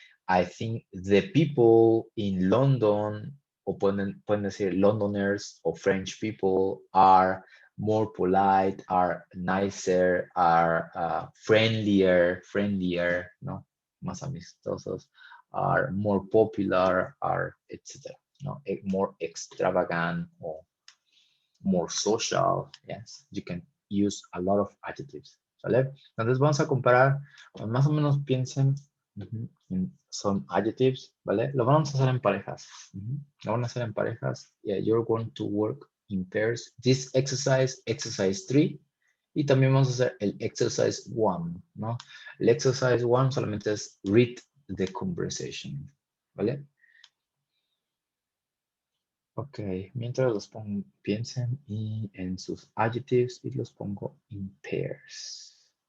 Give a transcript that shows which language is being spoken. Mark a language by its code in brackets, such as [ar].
[en] I think the people in London, [es] o pueden decir [en] Londoners o French people, are more polite, are nicer, are friendlier, no, [es] más amistosos, [en] are more popular, are etc. No, more extravagant or more social. Yes, you can use a lot of adjectives. [es] ¿Vale? Entonces vamos a comparar, más o menos piensen en [en] some adjectives, [es] ¿vale? Lo vamos a hacer en parejas. Lo van a hacer en parejas. [en] Yeah, you're going to work in pairs. This exercise, exercise 3. [es] Y también vamos a hacer el exercise 1, ¿no? El exercise 1 solamente es [en] read the conversation, [es] ¿vale? Ok, mientras los pongo, piensen y en sus adjectives y los pongo [en] in pairs.